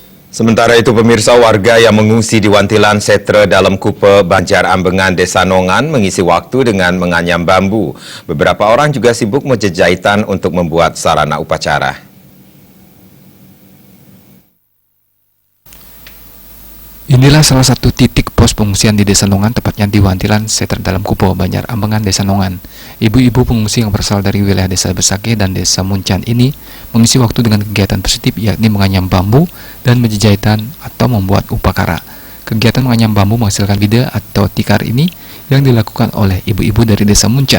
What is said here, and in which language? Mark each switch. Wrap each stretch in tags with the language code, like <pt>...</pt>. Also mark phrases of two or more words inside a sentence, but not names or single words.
<id>Sementara itu, pemirsa, warga yang mengungsi di Wantilan Setre dalam Kupe Banjar Ambengan Desa Nongan mengisi waktu dengan menganyam bambu. Beberapa orang juga sibuk menjejahitan untuk membuat sarana upacara. Inilah salah satu titik pos pengungsian di Desa Nongan, tepatnya di Wantilan Setre dalam Kupe Banjar Ambengan Desa Nongan. Ibu-ibu pengungsi yang berasal dari wilayah Desa Besake dan Desa Muncan ini mengisi waktu dengan kegiatan positif, yakni menganyam bambu dan menjejahitan atau membuat upakara. Kegiatan menganyam bambu menghasilkan bide atau tikar ini yang dilakukan oleh ibu-ibu dari Desa Muncan.</id>